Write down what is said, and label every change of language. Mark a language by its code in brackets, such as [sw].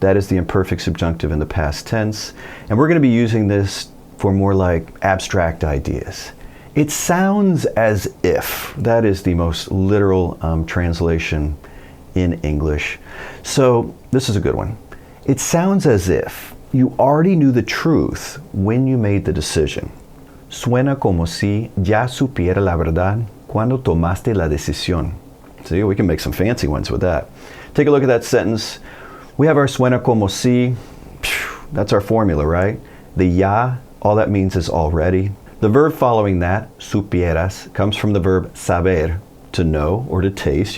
[en] That is the imperfect subjunctive in the past tense. And we're going to be using this for more like abstract ideas. It sounds as if. That is the most literal translation in English. So this is a good one. It sounds as if you already knew the truth when you made the decision. [es] suena como si ya supiera la verdad cuando tomaste la decisión. [en] See, we can make some fancy ones with that. Take a look at that sentence. We have our suena como si. That's our formula, right? The ya, all that means is already. The verb following that, supieras, comes from the verb saber, to know or to taste.